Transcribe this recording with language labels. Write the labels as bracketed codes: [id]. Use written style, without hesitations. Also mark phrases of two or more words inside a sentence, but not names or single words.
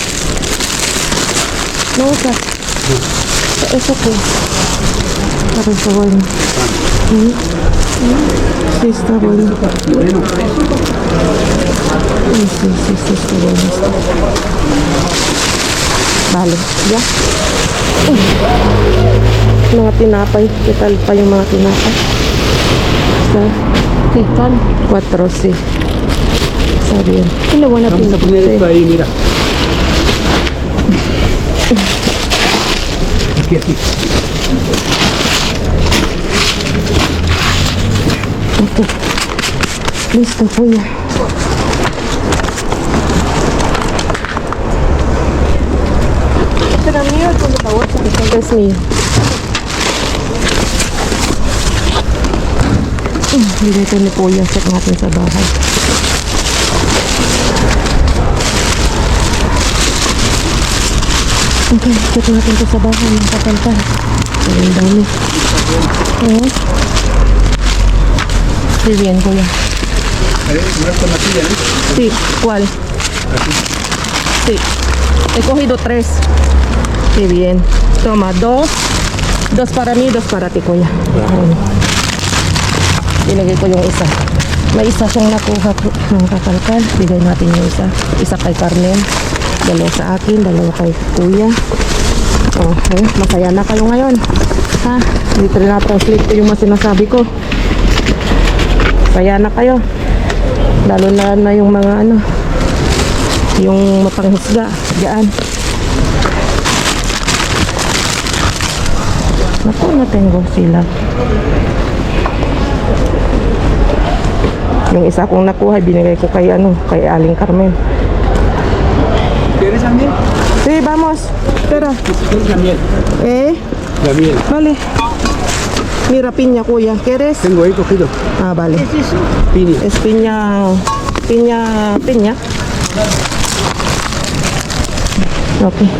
[es] ¿No usas? ¿Eso qué es? Parece bueno. Sí, está bueno. Bueno, Sí, está bueno. Vale, ya. [tl] Mga tinapay. [es] ¿Qué tal [tl] pa yung mga tinapay? [es] Está ¿Qué tal? 4, sí. Está bien. Tiene buena vamos a pinta. poner esto ahí, mira. Aquí así. Ok. Listo, cuya. ¿Será mío o con la bolsa? Es mío. [tl] Dito ni Kuya check natin sa bahay. Okay, check natin to sa bahay ng kakalkal. Ang dami. [es] Muy bien, Kuya. No es con la silla, ¿no? Sí, ¿cuál? Sí. He cogido 3. Qué bien. Toma, 2. 2 para mí, 2 para ti, Kuya. [tl] Ilagay ko yung isa. May isa siyang nakuha ng kakalkal. Bigay natin yung isa. Isa kay Carmen. 2 sa akin. 2 kay Kuya. Okay. Masaya na kayo ngayon. Ha? Dito na translate ko yung mga sinasabi ko. Masaya na kayo. Lalo na yung mga ano. Yung mapanghisga. Diyan. Naku, natengo sila. Yung isa kong nakuha, binigay ko kay kay Aling Carmen. [es] ¿Quieres la miel? Sí, vamos. Espera. ¿Quieres la miel? La miel. Vale. Mira, piña, Kuya. ¿Quieres? Tengo ahí cogido. Ah, vale. Piña. Es piña. Ok.